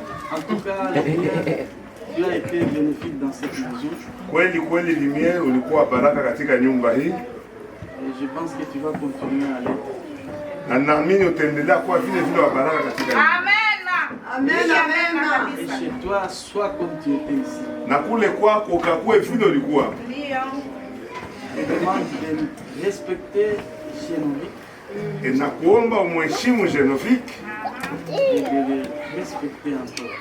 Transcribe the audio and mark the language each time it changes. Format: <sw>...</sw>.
<fr>En tout cas, tu as été bénéfique dans cette maison.</fr> <sw>Kweli Lumière ulikuwa baraka katika nyumba hii.</sw> <fr>Et je pense que tu vas continuer à l'être.</fr> <sw>Na naamini utaendelea kuwa vile wa baraka katika nyumba. Amen.</sw> <fr>Et chez toi, sois comme tu étais ici.</fr> <sw>Na kule kwako ukakuwe vile ulikuwa.</sw> <fr>Je demande de respecter Génovique.</fr> <sw>Et nakuomba umheshimu Génovique.</sw> <fr>Et de le respecter encore.</fr>